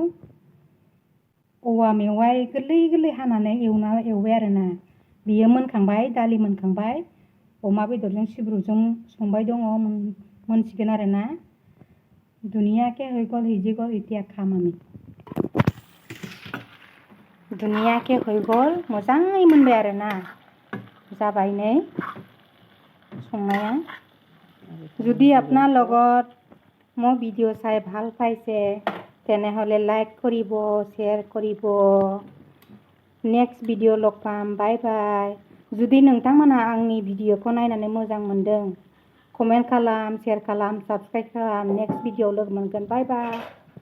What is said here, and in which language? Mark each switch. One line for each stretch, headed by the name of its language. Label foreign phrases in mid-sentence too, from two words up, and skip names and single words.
Bodo: औवा मेवाइ गोरलै गोरलै हानानै एवबाय आरोना बियो मोनखांबाय दालि मोनखांबाय अमा बेदरजों सिब्रुजों संबाय दङ मोनसिगोन आरोना
Assamese: धुनीयाকৈ হৈ গ'ল সিজি গ'ল এতিয়া খাম আমি धुनीयाকৈ হৈ গ'ল
Bodo: मोजाङै मोनबाय आरोना जाबाय नै संनाया
Assamese: যদি আপোনাৰ লগত মোৰ ভিডিঅ' চাই ভাল পাইছে তেনেহ'লে লাইক কৰিব শ্বেয়াৰ কৰিব নেক্সট ভিডিঅ' লগ পাম বাই বাই
Bodo: जुदि नोंथांमोनहा आंनि भिडिअखौ नायनानै मोजां मोनदों कमेन्ट खालाम शेयार खालाम साबस्क्राइब खालाम
English: next video
Bodo: लोगो मोनगोन
English: bye bye